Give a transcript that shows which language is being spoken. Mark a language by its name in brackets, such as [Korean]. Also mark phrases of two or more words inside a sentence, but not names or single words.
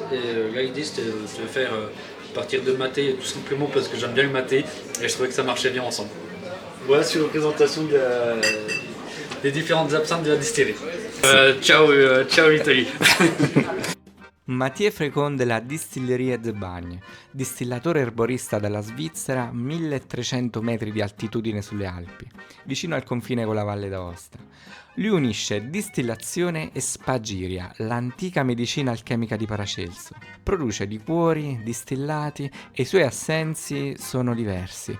[French] Et là, l'idée c'était de faire partir de maté tout simplement parce que j'aime bien le maté et je trouvais que ça marchait bien ensemble. Voilà sur la présentation des différentes absinthes de la distillerie. [Italian] Ciao Italie. Mathieu Frécon della Distillerie de Bagne, distillatore erborista dalla Svizzera, 1300 metri di altitudine sulle Alpi, vicino al confine con la Valle d'Aosta. Lui unisce distillazione e spagiria, l'antica medicina alchemica di Paracelso. Produce liquori, distillati e i suoi assensi sono diversi.